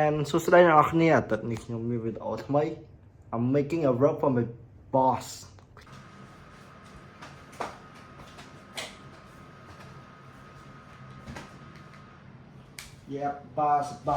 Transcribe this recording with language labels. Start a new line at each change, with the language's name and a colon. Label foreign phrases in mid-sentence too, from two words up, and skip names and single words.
Khmer: សួស្តីអ្នកនរគ្នាអាទិត្យនេះខ្ញុំមានវីដេអូថ្មី
English: I'm making a rug for my boss Yeah, boss.